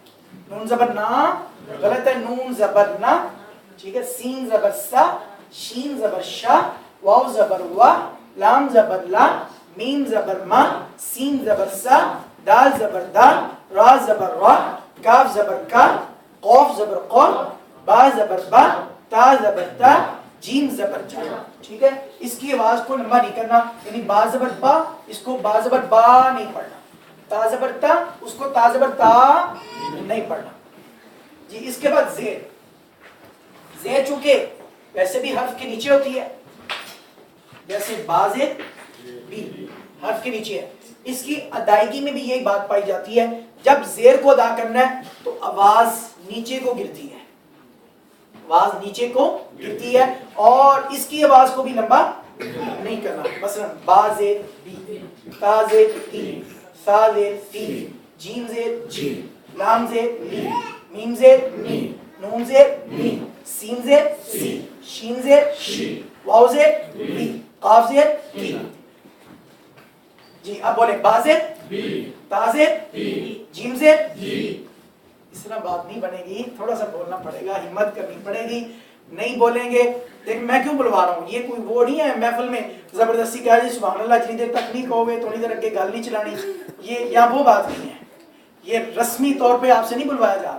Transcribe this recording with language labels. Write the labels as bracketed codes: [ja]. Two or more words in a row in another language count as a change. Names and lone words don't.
[ur] نون زبر نا غلط ہے. نون زبر نا، ٹھیک ہے؟ سین زبر سا، شین زبر شا، واو زبر وا، لام زبر لا، میم زبر ما، سین زبر سا، دال زبر دا، را زبر را، کاف زبر کا، قوف زبر قو، با زبر با، تا زبر تا، جیم زبر جا. ٹھیک ہے؟ اس کی آواز کو لمبا نہیں کرنا، یعنی با زبر با، اس کو با زبر با نہیں پڑھنا. تا زبر تا، اس کو تا زبر تا نہیں پڑھنا. جی اس کے بعد زیر. زیر چونکہ ویسے بھی حرف کے نیچے ہوتی ہے، جیسے بازر بھی حرف کے نیچے ہے، اس کی ادائیگی میں بھی یہی بات پائی جاتی ہے. جب زیر کو ادا کرنا ہے تو آواز نیچے کو گرتی ہے، آواز نیچے کو گرتی ہے، اور اس کی آواز کو بھی لمبا نہیں کرنا. مثلا با زیر بی، تا زیر تی، سا زیر سی، جیم زیر جی، لام زیر لی، میم زیر می، نون زیر می، سین زیر سی، شین زیر شی، واو زیر وی، قاف زیر کی. جی اب بولیں با زیر بی، تا زیر بی، جیم زیر جی. اس طرح بات نہیں بنے گی، تھوڑا سا بولنا پڑے گا، ہمت کرنی پڑے گی. نہیں بولیں گے دیکھ میں کیوں بلوا رہا ہوں، یہ کوئی وہ نہیں ہے محفل میں زبردستی کہا جی [ar] سبحان اللہ [ur] جتنی دیر تک نہیں کہو گے تو نہیں دیر [pa] اگے گل نہیں چلانی. [ur] یہ یا وہ بات نہیں ہے، یہ رسمی طور پہ آپ سے نہیں بلوایا جا رہا.